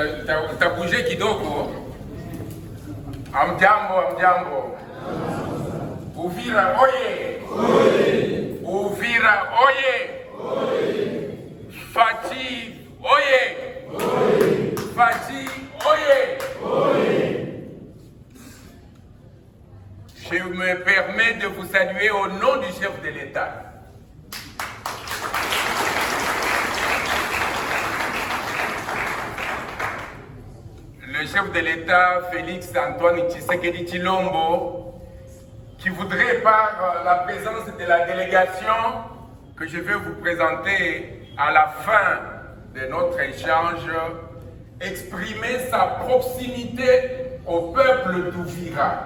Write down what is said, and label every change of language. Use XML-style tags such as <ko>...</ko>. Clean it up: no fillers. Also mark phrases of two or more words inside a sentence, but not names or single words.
<sw>Nitabuje kidogo. Amjambo. Uvira oye! Uvira oye! Fati oye! Fati oye!</sw> <fr>Je me permets de vous saluer au nom du chef de l'État. Le chef de l'État, Félix Antoine Tshisekedi Tshilombo, qui voudrait, par la présence de la délégation que je vais vous présenter à la fin de notre échange, exprimer sa proximité au peuple d'Uvira.</fr>